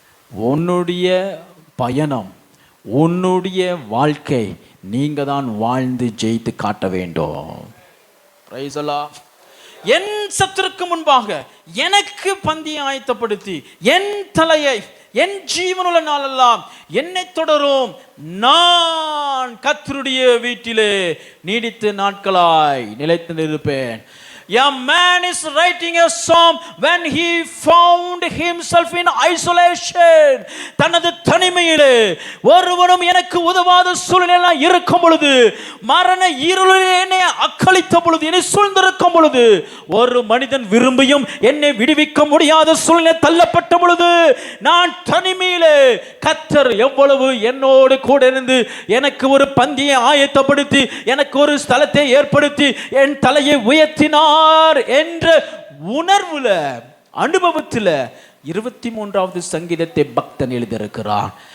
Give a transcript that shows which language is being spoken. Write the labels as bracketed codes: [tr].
[ta] உன்னுடைய பயணம், உன்னுடைய வாழ்க்கை, நீங்க தான் வாழ்ந்து ஜெயித்து காட்ட வேண்டும். [en] Praise the lord. [ta] என் சத்துருக்கு முன்பாக எனக்கு பந்தியை ஆயத்தப்படுத்தி என் தலையை என் ஜீவனுள்ள நாளெல்லாம் என்னை தொடரும், நான் கர்த்தருடைய வீட்டிலே நீடித்த நாட்களாய் நிலைத்து நிற்பேன். [en] A man is writing a psalm when he found himself in isolation. [ta] தனது தனிமையிலே ஒருவனும் எனக்கு உதவாத சூழ்நிலை இருக்கும் பொழுது, மரண இருளிலே என்னை அக்களித்த பொழுது, என்னை சூழ்ந்திருக்கும் பொழுது, ஒரு மனிதன் விரும்பியும் என்னை விடுவிக்க முடியாத சூழ்நிலை தள்ளப்பட்ட பொழுது, நான் தனிமையிலே கர்த்தர் எவ்வளவு என்னோடு கூட இருந்து எனக்கு ஒரு பந்தியை ஆயத்தப்படுத்தி எனக்கு ஒரு ஸ்தலத்தை ஏற்படுத்தி என் தலையை உயர்த்தினார் என்ற உணர்வுல, அனுபவத்தில் 23வது சங்கீதத்தை பக்தன் எழுதியிருக்கிறான்.